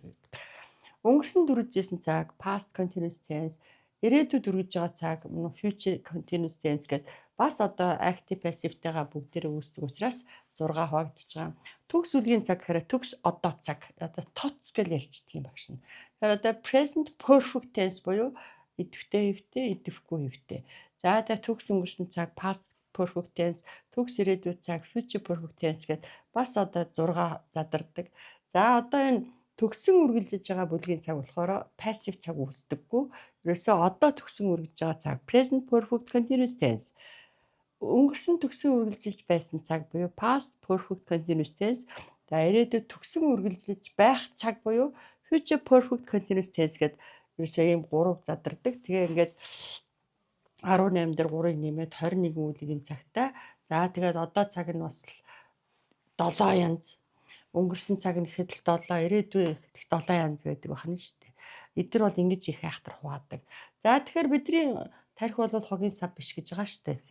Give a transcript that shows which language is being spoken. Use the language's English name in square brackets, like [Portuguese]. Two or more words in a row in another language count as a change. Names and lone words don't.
[Mongolian] Өнгөрсөн дүржижсэн цаг [English] past continuous tense, [Mongolian] ирээдүйд үргэлж байгаа цаг [English] future continuous tense [Mongolian] гэдэг бас одоо [English] active passive- [Mongolian] тэйгээ бүгдээрээ үүсдэг учраас 6 хуваагдчихж байгаа. Төгс бүлгийн цаг гэхээр төгс одоо цаг одоо тоц гэж ярьцдаг юм багш нь. Тэгэхээр одоо [English] present perfect tense [Mongolian] буюу идэвхтэй хэвтэй, идэвхгүй хэвтэй. За тэгээ төгс өнгөрсөн цаг [English] past perfect tense, [Mongolian] төгс ирээдүйн цаг [English] future perfect tense [Mongolian] гэдэг бас одоо 6 задардаг. За одоо энэ төгсөн үргэлжиж байгаа бүлгийн цаг болохоор passive цаг үүсдэггүй. Ерөөсөө одоо төгсөн үргэлжиж байгаа цаг [English] present perfect continuous tense. [Mongolian] Өнгөрсөн төгсөн үргэлжилж байсан цаг буюу [English] past perfect continuous tense. [Mongolian] За ирээдүйд төгсөн үргэлжиж байх цаг буюу [English] future perfect continuous tense [Mongolian] гэдэг ерөөсөө ийм 3 задардаг. Тэгээ ингээд 18 дээр 3-ыг нэмээд 21 үеийн цагтаа. За тэгээд одоо цаг нь бас 7 янз. Өнгөрсөн цаг нь ихэд 7, ирээдүйн ихэд 7 янз байдаг байна шүү дээ. Эдгээр бол ингэж их айхтар хуваадаг. За тэгэхээр бидний тарих бол хогийн сав биш гэж байгаа шүү дээ.